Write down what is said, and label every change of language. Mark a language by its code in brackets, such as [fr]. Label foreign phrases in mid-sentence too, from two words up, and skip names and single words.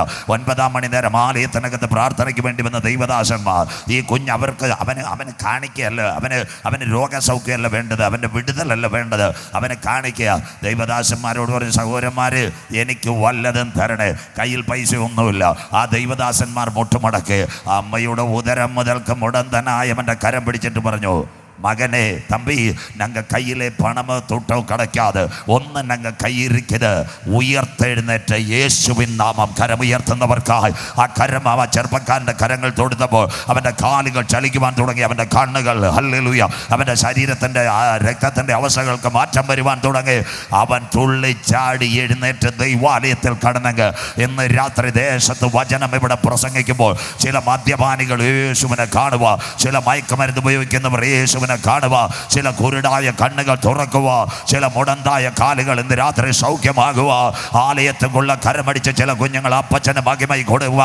[ml] 9-ാം മണി നേരം ആലയത്തിനകത്ത് പ്രാർത്ഥനയ്ക്ക് വേണ്ടി വന്ന ദൈവദാസന്മാർ, ഈ കുഞ്ഞ് അവന് കാണിക്കുകയല്ല, അവന് രോഗസൗഖ്യമല്ല വേണ്ടത്, അവൻ്റെ വിടുതലല്ല വേണ്ടത്, അവനെ കാണിക്കുക. ദൈവദാസന്മാരോട് പറഞ്ഞ, സഹോദരന്മാര് എനിക്ക് വല്ലതും തരണേ, കയ്യിൽ പൈസ ഒന്നുമില്ല. ആ ദൈവദാസന്മാർ മുട്ടുമടക്കി അമ്മയുടെ ഉദരം മുതൽക്ക് മുടന്തനായ അവൻ്റെ കരം പിടിച്ചിട്ട് പറഞ്ഞു, [ta] மகனே, தம்பி, நாங்கள் கையிலே பணமோ தொட்டோ கிடைக்காது, ஒன்று நாங்கள் கையிருக்குது, [ml] ഉയർത്തെഴുന്നേറ്റ യേശുവിൻ നാമം. കരം ഉയർത്തുന്നവർക്കായി ആ കരം അവ ചെറുപ്പക്കാരൻ്റെ കരങ്ങൾ തൊടുത്തപ്പോൾ അവൻ്റെ കാലുകൾ ചലിക്കുവാൻ തുടങ്ങി, അവൻ്റെ കണ്ണുകൾ, ഹല്ലേലൂയ, അവൻ്റെ ശരീരത്തിൻ്റെ രക്തത്തിൻ്റെ അവസ്ഥകൾക്ക് മാറ്റം വരുവാൻ തുടങ്ങി. അവൻ തുള്ളിച്ചാടി എഴുന്നേറ്റ് ദൈവാലയത്തിൽ കടന്നെങ്കിൽ ഇന്ന് രാത്രി ദേശത്ത് വചനം ഇവിടെ പ്രസംഗിക്കുമ്പോൾ ചില മദ്യപാനികൾ യേശുവിനെ കാണുക, ചില മയക്കുമരുന്ന് ഉപയോഗിക്കുന്നവർ യേശുവിനെ യേശുവിനെ കാണുക, ചില കുരുടായ കണ്ണുകൾ തുറക്കുക, ചില മുടന്തായ കാലുകൾ ഇന്ന് രാത്രി സൗഖ്യമാകുക, ആലയത്തിലുള്ള കരമടിച്ച് ചില കുഞ്ഞുങ്ങൾ അപ്പച്ചന് മഹിമ കൊടുക്കുക.